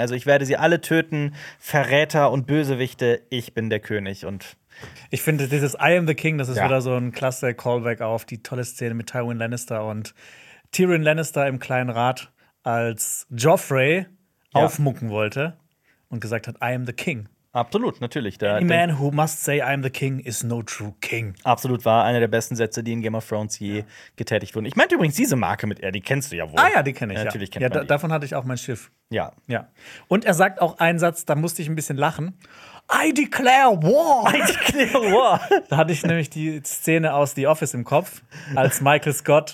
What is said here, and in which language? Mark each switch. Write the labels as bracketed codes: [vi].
[de] Also ich werde sie alle töten, Verräter und Bösewichte, ich bin der König. Und ich finde, dieses [en] I am the king, [de] das ist ja wieder so ein klasse Callback auf die tolle Szene mit Tywin Lannister und Tyrion Lannister im kleinen Rat, als Joffrey aufmucken wollte und gesagt hat, I am the king. Absolut, natürlich. Da, [en] any man who must say I'm the king is no true king. [de] Absolut wahr, einer der besten Sätze, die in Game of Thrones je getätigt wurden. Ich meinte übrigens diese Marke mit R, die kennst du ja wohl. Ah ja, die kenne ich. Natürlich kennt man die. Davon hatte ich auch mein Schiff. Ja. Ja. Und er sagt auch einen Satz, da musste ich ein bisschen lachen. [en] I declare war! I declare war! [de] Da hatte ich nämlich die Szene aus The Office im Kopf, als Michael Scott.